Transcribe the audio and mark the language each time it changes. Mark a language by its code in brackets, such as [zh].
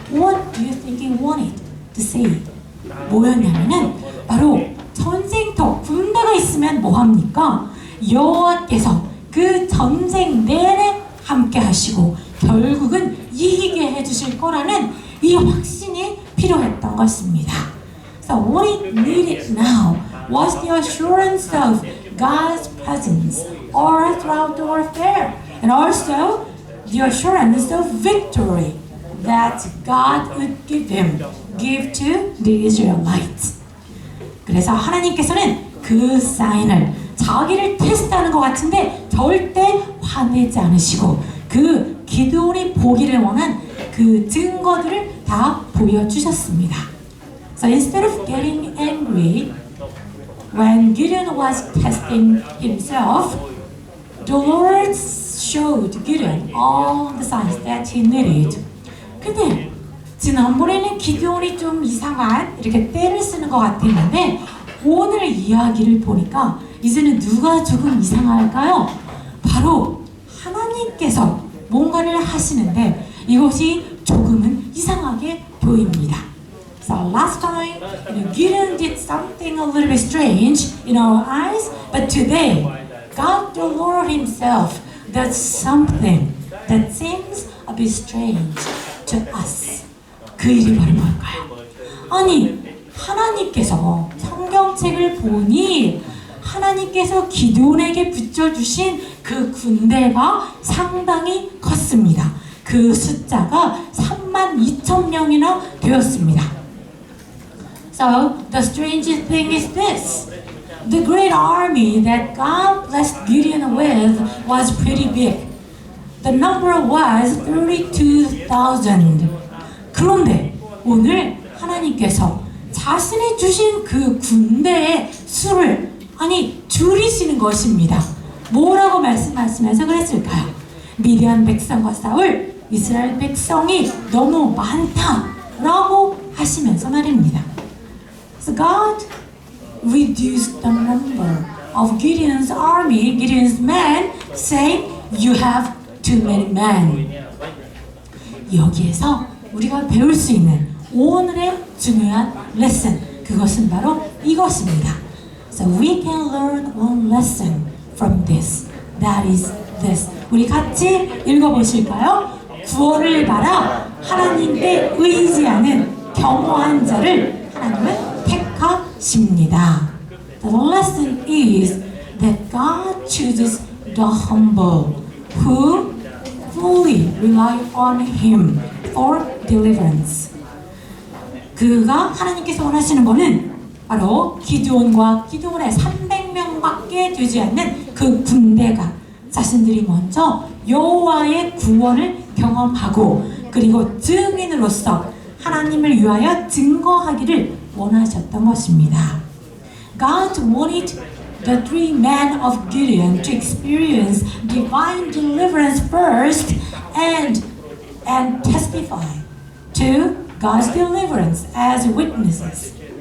[en] What do you think he wanted to see? [ko] 뭐였냐면은 바로 전쟁터, 군대가 있으면 뭐합니까? 여호와께서 그 전쟁 내내 함께 하시고 결국은 이기게 해주실 거라는 이 확신이 필요했던 것입니다. [en] So what it needed now was the assurance of God's presence all throughout the warfare, and also the assurance of victory that God would give to the Israelites. [ko] 그래서 하나님께서는 그 사인을 자기를 테스트하는 것 같은데 절대 화내지 않으시고 그 기드온이 보기를 원한 그 증거들을 다 보여주셨습니다. [en] So instead of getting angry when Gideon was testing himself, the Lord showed Gideon all the signs that he needed. [ko] 근데 지난번에는 기드온이 좀 이상한 이렇게 때를 쓰는 것 같았는데 오늘 이야기를 보니까 이제는 누가 조금 이상할까요? 바로 하나님께서 뭔가를 하시는데 이것이 조금은 이상하게 보입니다. [en] So last time, Gideon did something a little bit strange in our eyes, but today, God the Lord Himself does something that seems a bit strange to us. [ko] 그 일이 바로 뭘까요? 아니, 하나님께서 성경책을 보니 하나님께서 기드온에게 붙여주신 그 군대가 상당히 컸습니다. 그 숫자가 32,000명이나 되었습니다. [en] So the strangest thing is this. The great army that God blessed Gideon with was pretty big. The number was 32,000. [ko] 그런데 오늘 하나님께서 자신이 주신 그 군대의 수를 줄이시는 것입니다. 뭐라고 말씀하시면서 그랬을까요? 미디안 백성과 싸울 이스라엘 백성이 너무 많다라고 하시면서 말입니다. [en] So God reduced the number of Gideon's army, Gideon's men, saying, "You have too many men." [ko] 여기에서 우리가 배울 수 있는 오늘의 중요한 레슨, 그것은 바로 이것입니다. [en] So we can learn one lesson from this. That is this. [ko] 우리 같이 읽어보실까요? 구원을 바라 하나님께 의지하는 겸허한 자를 하나님은 택하십니다. [en] The lesson is that God chooses the humble who fully rely on Him for deliverance. [ko] 그가 하나님께서 원하시는 것은 바로 기드온의 300명밖에 되지 않는 그 군대가 자신들이 먼저 여호와의 구원을 경험하고 그리고 증인으로서 하나님을 위하여 증거하기를 원하셨던 것입니다. [en] God wanted the three men of Gideon to experience divine deliverance first and testify to God's deliverance as witnesses.